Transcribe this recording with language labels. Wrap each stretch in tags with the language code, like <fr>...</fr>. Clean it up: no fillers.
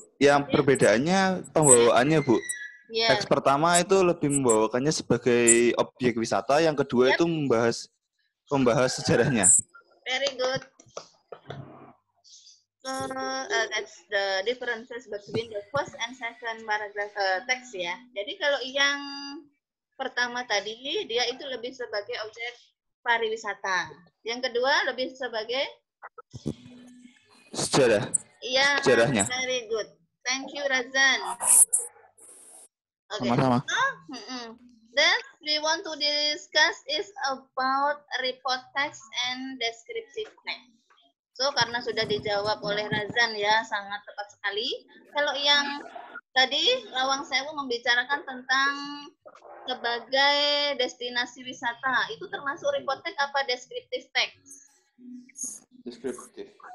<id>Yang perbedaannya pembawaannya, Bu.</id> <en>Yeah.</en> <id>Teks pertama itu lebih membawakannya sebagai objek wisata, yang kedua itu membahas sejarahnya.</id> <en>Very good. So that's the differences between the first and second paragraph text ya.</en> <id>Jadi kalau yang pertama tadi dia itu lebih sebagai objek pariwisata. Yang kedua lebih sebagai sejarah. Iya. Sejarahnya.</id> <en>Very good. Thank you Razan. Okay.</en> <id>Sama-sama.</id> <en>Then we want to discuss is about report text and descriptive text.</en> <id>So karena sudah dijawab oleh Razan ya, sangat tepat sekali. Kalau yang tadi Lawang Sewu membicarakan tentang sebagai destinasi wisata, itu termasuk report text apa descriptive text?</id> <en>Descriptive.</en>